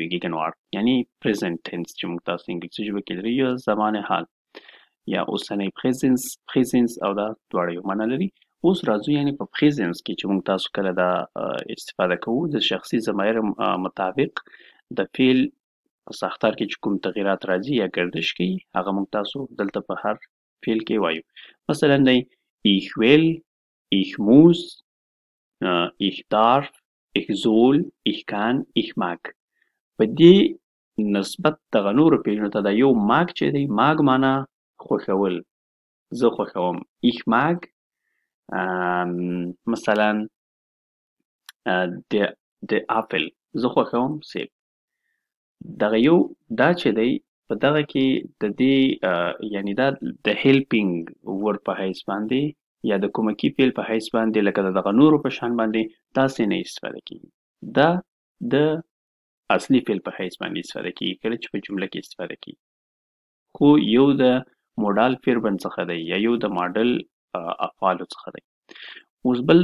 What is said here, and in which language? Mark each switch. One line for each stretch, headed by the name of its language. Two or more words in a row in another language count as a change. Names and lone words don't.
Pashto: گیگنوارت یعنی
English: present tense
Pashto: چې موږ تاسو انګلیسي ژبه کې لري یا زمان حال یا اوسنی پریزنس او دا دواړه یو معنا لري. اوس راځو یعنی په پریزنس کې چې موږ تاسو کله دا استفاده کوو د شخصي ضمایر مطابق د فعل په ساختار کې چې کوم تغییرات راځي یا گردش کوي هغه موږ تاسو دلته په هر فعل کې وایو. مثلا دی
German: ich will, ich muss, ich darf, ich soll, ich kann, ich mag.
Pashto: په دې نسبت دغه نورو فعلونو ته د یو ماګ چې دی ماګ معنا خوښول زه خوښوم
German: ich mag
Pashto: مثلا د اپل زه خوښوم سیب دغه یو دا چې دی په دغه کې د دې یعنی دا د
English: helping word
Pashto: په حیث باندې یا د کومکی فعل په حیث باندې لکه د دغه نورو په شان باندې داسې نه استفاده کیږي دا د اصلي فعل په حیث باندې استفاده کیږي کله چې په جمله کې استفاده کیږي خو یو د
German: Modal Verben
Pashto: څخه دی یا یو د ماډل افعالو څخه دی اوس بل